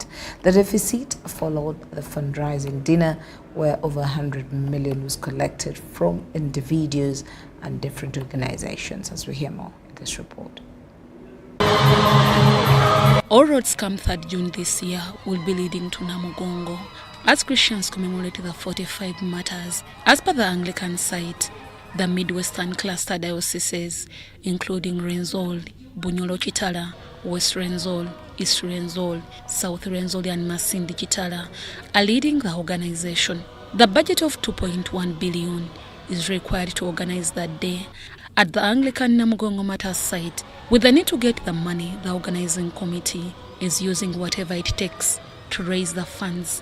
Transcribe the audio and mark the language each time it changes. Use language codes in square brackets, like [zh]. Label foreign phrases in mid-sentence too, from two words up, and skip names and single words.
[en] The deficit followed the fundraising dinner where over 100 million was collected from individuals and different organizations, as we hear more in this report. All roads come 3rd June this year will be leading to Namugongo as Christians commemorate the 45 martyrs. As per the Anglican site, the Midwestern cluster dioceses, including Renzori, Bunyoro Kitala, West Renzori, East Renzori, South Renzori and Masindi Kitala, are leading the organization. The budget of 2.1 billion is required to organize that day, At the Anglican Namugongo Matters site, with the need to get the money, the organizing committee is using whatever it takes to raise the funds.